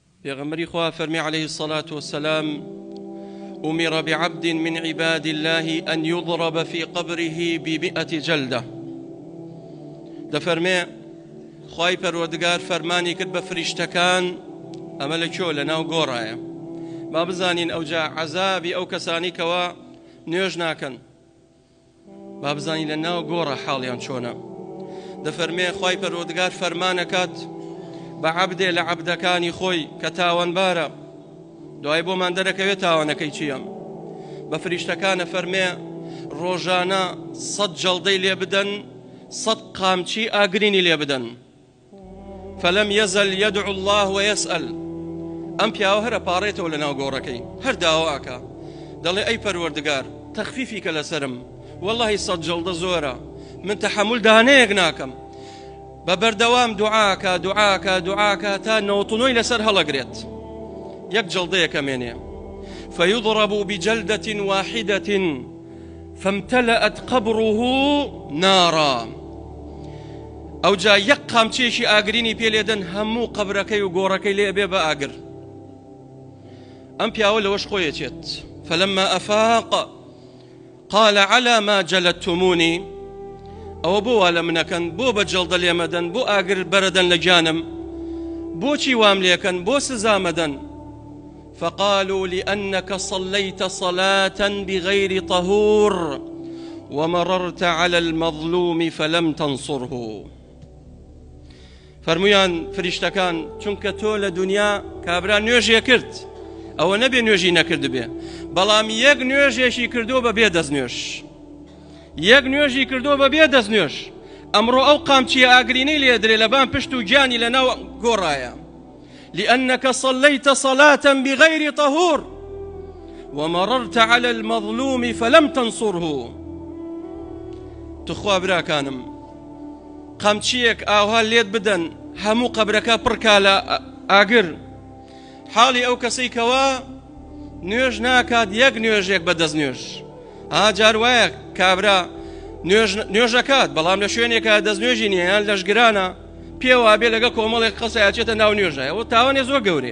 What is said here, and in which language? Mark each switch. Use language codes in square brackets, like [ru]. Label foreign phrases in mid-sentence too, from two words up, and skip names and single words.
[ckb] پیغمبری خوا فرمی [ar] عليه الصلاة والسلام أمر بعبد من عباد الله أن يضرب في قبره ب100 جلدة. [ckb] دفرمي خواهی پروردگار فرمانی کرد بە فریشتەکان ئەمە لە کۆ لە ناو گۆڕایە با بزانین ئەوجا عەزابی ئەو کەسانی کەوا نوێژ ناکەن با بزانین لە ناو گۆڕە حاڵیان چۆنە. دەفەرمێ خواهی پەروەردگار فەرمانەکات بە عەبدێ لە عەبدەکانی خۆی کە تاوانبارە دوای بۆمان دەرەکەوێت تاوانەکەی چییە. بە فریشتەکانە فەرمێ ڕۆژانە 100 جەڵدەی لێ بدەن 100 قامچی ئاگرینی لێ بدەن. [ar] فلم يزل يدعو الله ويسأل [ckb] ئەم پیاوە هەرە پاڕێتەوە لە ناو گۆڕەکەی هەر داواکە دەڵێ ئەی پەروەردگار تەخفیفی کە لەسرم واللهی 100 جەڵدە زۆرە من تەحمل دانەیەک ناکەم. بە بەردەوام دوعاکە دوعاکە دوعاکە تا 99 لەسەر هەڵەگرێت یەک جەڵدەیە کەمێنێ. [ar] فيضرب بجلدة واحدة فامتلأت قبره نارا. [ckb] ئەو جا یەک قامچێکی ئاگرینی پێ لێدەن هەموو قەبرەکەی و گۆڕەکەی لێ بێ بە ئاگر. ئەم پیاوە لەوەش خۆیەچێت. [ar] فلما أفاق قال على ما جلدتموني [ckb] ئەوە بۆ وا لە منەکەن بۆ بە جەڵدە لێمەدەن بۆ ئاگر بەرەدەن لە گیانم بۆچی وام لێکەن بۆ سزامەدەن. [ar] فقالوا لأنك صليت صلاة بغير طهور ومررت على المظلوم فلم تنصره. [ckb] فرمویان فریشتەکان چونکە تۆ لە دنیا کابرا نوێژێ کرد ئەوە نەبێ نوێژی نەکرد بێ بەڵام یەک نوێژێکی کردو بە بێ دەستنوێژ یەک نوێژی کردو بە بێ دەستنوێژ. ئەمڕۆ ئەو قامچیە ئاگرینەی لێدرێ لەبان پشت و گیانی لەناو گۆڕایە. [ar] لأنك صليت صلاة بغير طهور ومررت على المظلوم فلم تنصره. [ckb] تخوا براکانم قامچیەک ئاوها لێت بدەن هەموو قەبرەکە پڕکا لە ئاگر حاڵی ئەو کەسەی کەوا نوێژ ناکات یەک نوێژێک بە دەستنوێژ. جار وایە کابرا نوێژەکات بەڵام لە شوێنێکە دەستنوێژی نییە یان لەشگرانە پێوە بێ لەگە کۆمەڵێک قەسەیەچێتە ناو نوێژە ئەوە تاوانێ زۆر گەورەیە.